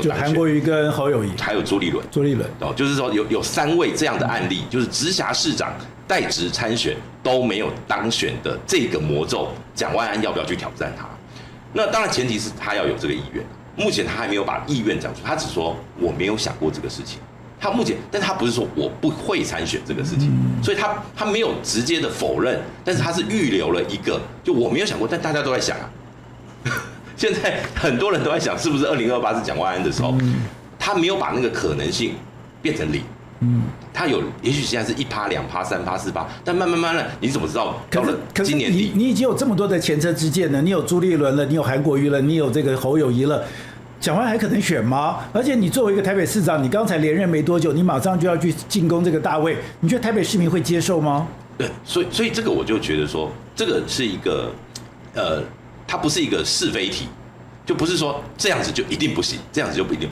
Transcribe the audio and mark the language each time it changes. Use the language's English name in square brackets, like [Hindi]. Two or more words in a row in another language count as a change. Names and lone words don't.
[Chinese] 就韓國瑜跟侯友宜，還有朱立倫，就是說有3位這樣的案例，就是直轄市長代職參選都沒有當選的這個魔咒，蔣萬安要不要去挑戰他？那當然前提是他要有這個意願。目前他還沒有把意願講出，他只說我沒有想過這個事情。他目前，但是他不是說我不會參選這個事情，所以他沒有直接的否認，但是他是預留了一個，就我沒有想過，但大家都在想啊。現在很多人都在想，是不是2028是蔣萬安的時候，他沒有把那個可能性變成0。他有，也許現在是1%、2%、3%、4%，但慢慢的，你怎麼知道？到了今年底，你已經有這麼多的前車之鑑了，你有朱立倫了，你有韓國瑜了，你有這個侯友宜了。蔣萬安還可能選嗎？而且你作為一個台北市長，你剛才連任沒多久，你馬上就要去進攻這個大位，你覺得台北市民會接受嗎？對，所以這個我就覺得說，這個是一個它不是一個是非題，就不是說這樣子就一定不行，這樣子就不一定。